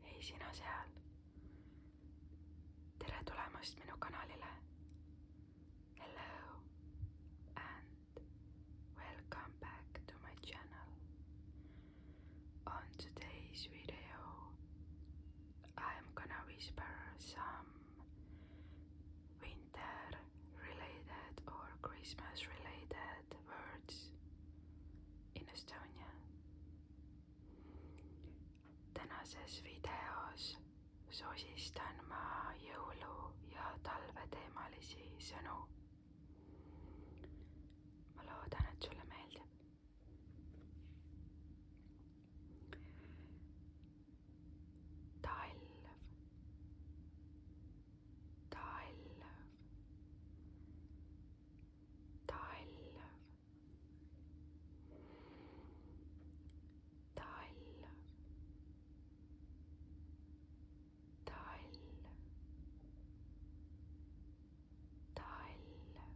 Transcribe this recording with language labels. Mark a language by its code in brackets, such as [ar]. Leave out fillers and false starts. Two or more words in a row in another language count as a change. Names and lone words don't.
[et] sina seal. tere tulemast minu kanalile. [en] Hello and welcome back to my channel. On today's video, I'm gonna whisper some winter related or Christmas related words in Estonian. [et] Tänases videos sosistan ma jõulu- ja talveteemalisi sõnu. Ma loodan, et sulle meeldib. Talv, talv, talv, talv, talv, talv,